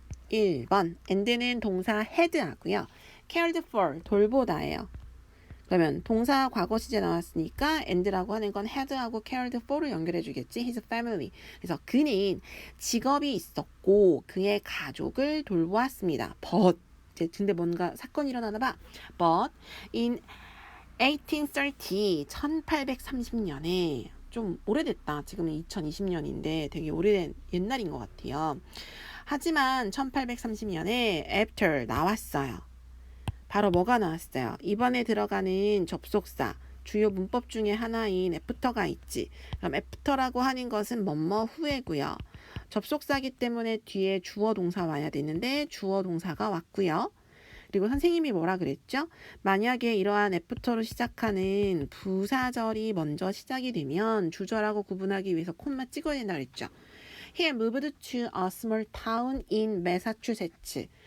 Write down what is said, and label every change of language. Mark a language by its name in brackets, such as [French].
[Korean] 1번 and는 동사 had 하고요. [English] cared for [Korean] 돌보다예요. 그러면 동사 과거 시제 나왔으니까 and라고 하는 건 had하고 cared for를 연결해 주겠지. [English] his family. [Korean] 그래서 그는 직업이 있었고 그의 가족을 돌보았습니다. but 근데 뭔가 사건이 일어나나 봐. [English] but in 1830 [Korean] 1830년에 좀 오래됐다. 지금은 2020년인데 되게 오래된 옛날인 것 같아요. 하지만 1830년에 after 나왔어요. 바로 뭐가 나왔어요? 이번에 들어가는 접속사 주요 문법 중에 하나인 after가 있지. 그럼 after라고 하는 것은 뭐뭐 후에고요. 접속사기 때문에 뒤에 주어 동사 와야 되는데 주어 동사가 왔고요. 그리고 선생님이 뭐라 그랬죠? 만약에 이러한 after로 시작하는 부사절이 먼저 시작이 되면 주절하고 구분하기 위해서 콤마 찍어야 된다 그랬죠. [English] He moved to a small town in Massachusetts.